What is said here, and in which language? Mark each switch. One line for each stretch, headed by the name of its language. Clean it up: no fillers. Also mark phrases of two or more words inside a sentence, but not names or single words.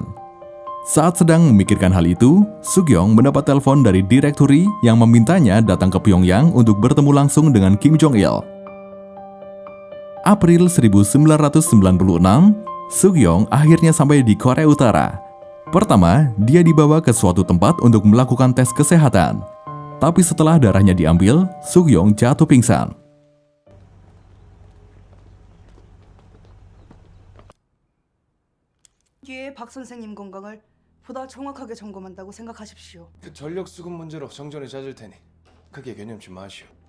Indonesian: Saat sedang memikirkan hal itu, Suk-yong mendapat telepon dari Direkturi yang memintanya datang ke Pyongyang untuk bertemu langsung dengan Kim Jong-il. April 1996, Suk-yong akhirnya sampai di Korea Utara. Pertama, dia dibawa ke suatu tempat untuk melakukan tes kesehatan. Tapi setelah darahnya diambil, Suk-yong jatuh pingsan.
Korean: 뒤에 박 선생님 건강을 보다 정확하게 점검한다고 생각하십시오. 그 전력 수급 문제로 정전을 찾을 테니 크게 개념치 마시오.